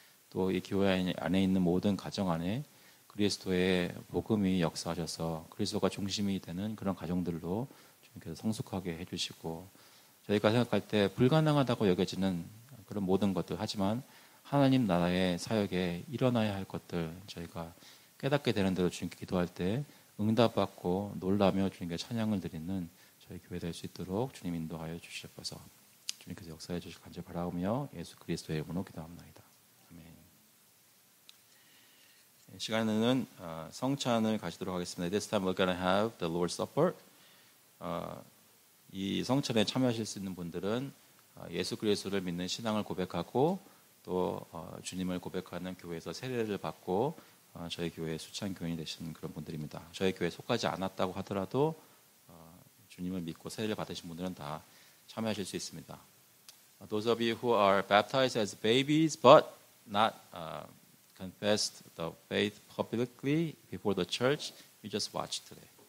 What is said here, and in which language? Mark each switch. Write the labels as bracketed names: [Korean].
[Korean] 또 이 교회 안에 있는 모든 가정 안에 그리스도의 복음이 역사하셔서 그리스도가 중심이 되는 그런 가정들로 주님께서 성숙하게 해주시고 저희가 생각할 때 불가능하다고 여겨지는 그런 모든 것들 하지만 하나님 나라의 사역에 일어나야 할 것들 저희가 깨닫게 되는 대로 주님께 기도할 때 응답받고 놀라며 주님께 찬양을 드리는 저희 교회 될 수 있도록 주님 인도하여 주시옵소서. 주님께서 역사해 주실 간절히 바라오며 예수 그리스도의 이름으로 기도합니다. 아멘. 이 시간에는 성찬을 가지도록 하겠습니다. [English] This time we're going to have the Lord's Supper. [Korean] 이 성찬에 참여하실 수 있는 분들은 예수 그리스도를 믿는 신앙을 고백하고 또 주님을 고백하는 교회에서 세례를 받고 저희 교회의 수찬 교인이 되신 그런 분들입니다. 저희 교회에 속하지 않았다고 하더라도 주님을 믿고 세례를 받으신 분들은 다 참여하실 수 있습니다. [English] Those of you who are baptized as babies but not confessed the faith publicly before the church, you just watch today.